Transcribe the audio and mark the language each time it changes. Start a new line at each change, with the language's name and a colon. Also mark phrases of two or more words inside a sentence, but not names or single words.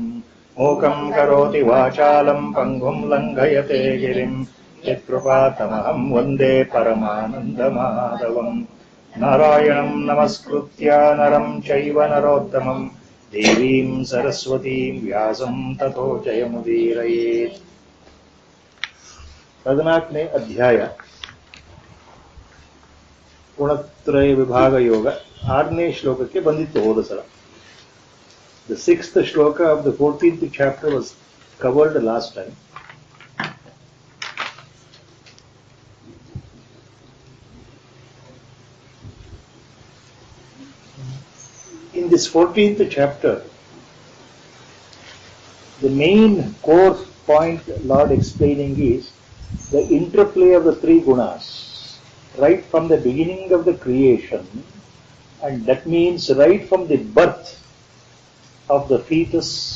Sanskrit: मूकं करोति वाचालं पङ्गुं लङ्घयते गिरिं यत्कृपातमहं वन्दे परमानन्दमाधवम्। नारायणं नमस्कृत्य नरं चैव नरोत्तमं देवीं सरस्वतीं व्यासं ततो जयमुदीरयेत्।
Kannada: 14ನೇ ಅಧ್ಯಾಯ ಗುಣತ್ರಯ ವಿಭಾಗ ಯೋಗ 6ನೇ ಶ್ಲೋಕಕ್ಕೆ ಬಂದಿತ್ತು ಹೋದ ಸಲ.
English: The 6th shloka of the 14th chapter was covered last time. In this 14th chapter, the main core point Lord explaining is the interplay of the three gunas right from the beginning of the creation, and that means right from the birth of the fetus,